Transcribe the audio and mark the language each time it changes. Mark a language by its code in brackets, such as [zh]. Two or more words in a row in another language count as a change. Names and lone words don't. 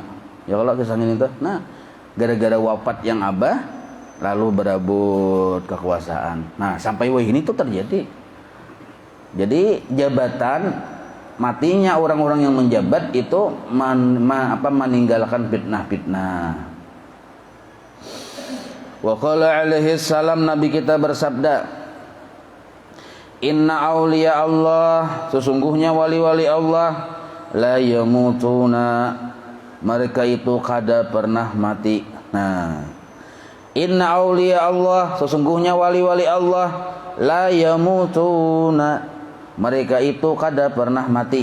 [id] Ya Allah kisahnya nih tuh. Nah, gara-gara wafat yang abah, lalu berabut kekuasaan. Nah, sampai ini tuh terjadi. Jadi jabatan, matinya orang-orang yang menjabat itu meninggalkan fitnah-fitnah. [ar] وقال عليه السلام, [id] Nabi kita bersabda, [ar] إن أولياء الله, [id] sesungguhnya wali-wali Allah, [ar] لا يموتون, [id] mereka itu kada pernah mati. Nah, [ar] إن أولياء الله, [id] sesungguhnya wali-wali Allah, [ar] لا يموتون, [id] mereka itu kada pernah mati.